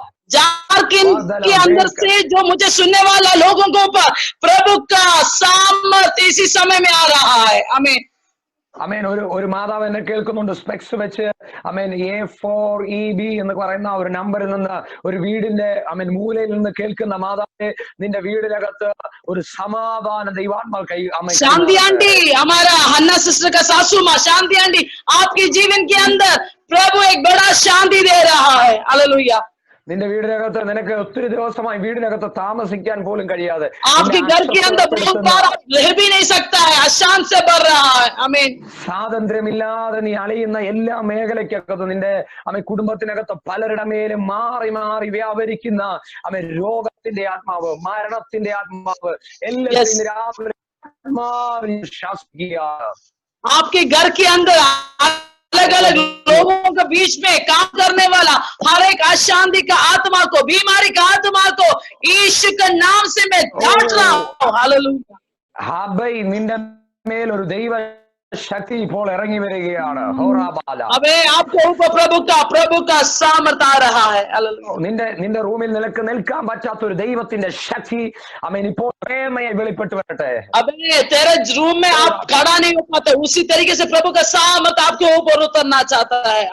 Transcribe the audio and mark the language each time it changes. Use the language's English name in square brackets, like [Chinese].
[Hindi] झारखंड के अंदर से जो मुझे सुनने वाला लोगों के ऊपर प्रभु का सामर्थ इसी समय में आ रहा है। आमीन। [Malayalam] അമേൻ ഒരു മാതാവ് എന്നെ കേൾക്കുന്നുണ്ട്. സ്പെക്സ് വെച്ച് അമേൻ A4EB എന്ന് പറയുന്ന ഒരു നമ്പറിൽ നിന്ന് ഒരു വീടിന്റെ മൂലയിൽ നിന്ന് കേൾക്കുന്ന മാതാവെ നിന്റെ വീടിനകത്ത് ഒരു സമാധാന ദൈവാത്മാ കൈ [Hindi] शांति आंटी हमारा हन्ना सिस्टर का सासू माँ शांति आंटी आपके जीवन के अंदर प्रभु एक बड़ा शांति दे रहा है। हालेलुया। [Malayalam] നിന്റെ വീടിനകത്ത് നിനക്ക് ഒത്തിരി ദിവസമായി വീടിനകത്ത് താമസിക്കാൻ പോലും കഴിയാതെ [Hindi] आपके घर के अंदर बहुत बार आप रह भी नहीं सकता है, अशांत से भर रहा है। आमीन। [Malayalam] സ്വാതന്ത്ര്യമില്ലാതെ നീ അലയുന്ന എല്ലാ മേഖലയ്ക്കകത്ത് നിന്റെ കുടുംബത്തിനകത്ത് പലരുടെ മേലും മാറി മാറി വ്യാപരിക്കുന്ന രോഗത്തിന്റെ ആത്മാവ്, മരണത്തിന്റെ ആത്മാവ് എല്ലാവരും രാവിലെ ആത്മാവിനെ ശാസിക്കുക. [Hindi] आपके घर के अंदर अलग अलग लोगों के बीच में काम करने वाला हर एक अशांति का आत्मा को, बीमारी का आत्मा को यीशु के नाम से मैं डांट रहा हूं। हालेलुया। [Malayalam] ഹാബൈ നിന്റെ മേൽ ഒരു ദൈവ ശക്തി ഇപ്പോൾ ഇറങ്ങി വരികയാണ്. [Hindi] अबे आपके ऊपर प्रभु का सामर्थ आ रहा है। [Malayalam] നിന്റെ റൂമിൽ നിൽക്കാൻ പറ്റാത്ത ഒരു ദൈവത്തിന്റെ ശക്തി ഇപ്പോൾ പ്രേമയെ വെളിപ്പെട്ട് വരട്ടെ. [Hindi] अबे तेरे रूम में आप खड़ा नहीं हो पाते, उसी तरीके से प्रभु का सामर्थ आपके ऊपर उतरना चाहता है।